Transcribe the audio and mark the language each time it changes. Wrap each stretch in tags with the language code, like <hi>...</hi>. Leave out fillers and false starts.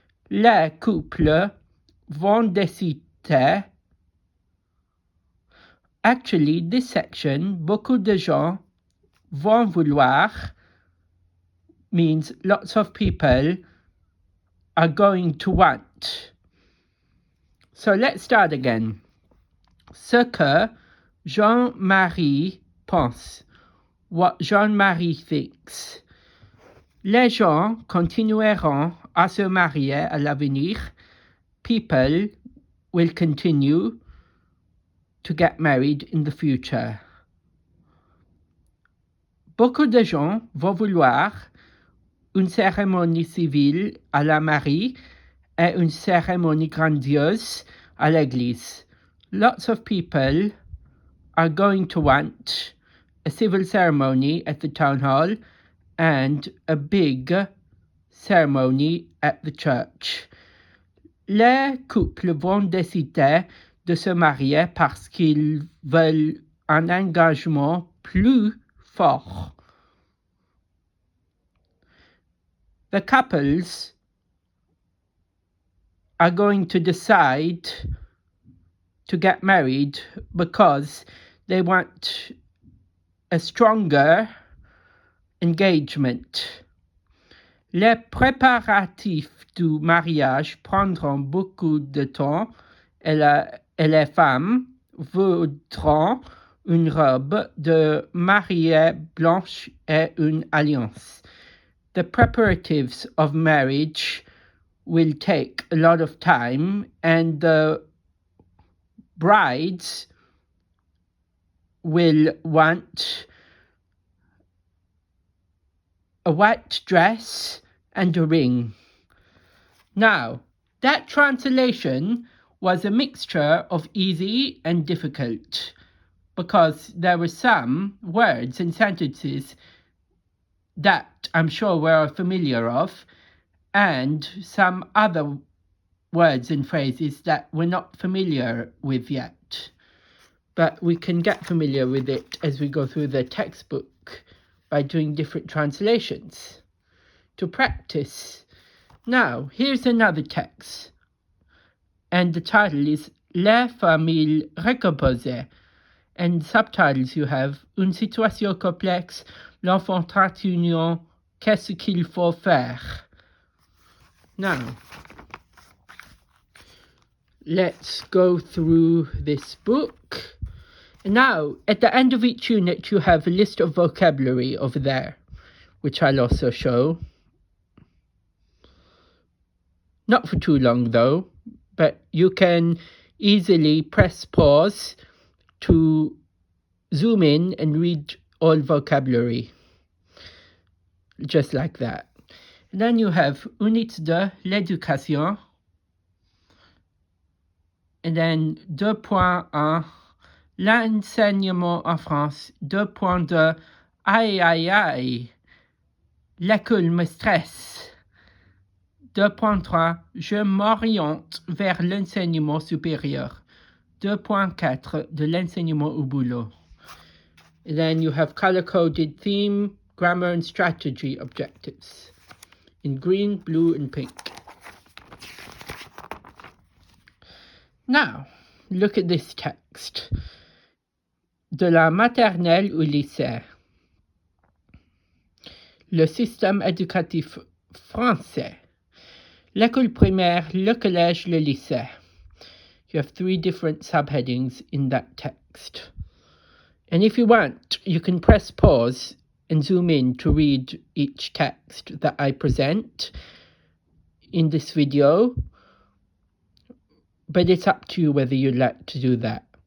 <fr>Les couples vont décider.</fr> <en>Actually, this section,</en> <fr>beaucoup de gens vont vouloir,</fr> <en>means lots of people are going to want. So let's start again.</en> <fr>Ce que Jean-Marie pense.</fr> <en>What Jean-Marie thinks.</en> <fr>Les gens continueront à se marier à l'avenir.</fr> <en>People will continue to get married in the future.</en> <fr>Beaucoup de gens vont vouloir une cérémonie civile à la mairie et une cérémonie grandiose à l'église.</fr> <en>Lots of people are going to want a civil ceremony at the town hall and a big ceremony at the church.</en> <fr>Les couples vont décider de se marier parce qu'ils veulent un engagement plus fort.</fr> <en>The couples are going to decide to get married because they want a stronger engagement.</en> <fr>Les préparatifs du mariage prendront beaucoup de temps et les femmes voudront une robe de mariée blanche et une alliance.</fr> <en>The preparatives of marriage will take a lot of time, and the brides will want a white dress and a ring. Now, that translation was a mixture of easy and difficult, because there were some words and sentences that I'm sure we're familiar of, and some other words and phrases that we're not familiar with yet. But we can get familiar with it as we go through the textbook by doing different translations to practice. Now, here's another text, and the title is</en> <fr>Les familles recomposées,</fr> <en>and subtitles you have</en> <fr>Une situation complexe, l'enfant union, qu'est-ce qu'il faut faire?</fr> <en>Now, let's go through this book. Now, at the end of each unit, you have a list of vocabulary over there, which I'll also show. Not for too long, though, but you can easily press pause to zoom in and read all vocabulary, just like that. And then you have</en> <fr>Unité de l'éducation,</fr> <en>and then 2.1,</en> <fr>l'enseignement en France,</fr> <en>2.2,</en> <fr>aïe aïe aïe, l'école me stresse. 2.3, je m'oriente vers l'enseignement supérieur. 2.4, de l'enseignement au boulot.</fr> <en>And then you have color-coded theme, grammar and strategy objectives in green, blue and pink. Now, look at this text.</en> <fr>De la maternelle au lycée. le système éducatif français, l'école primaire, le collège, le lycée.</fr> <en>You have 3 different subheadings in that text. And if you want, you can press pause and zoom in to read each text that I present in this video, but it's up to you whether you'd like to do that.</en>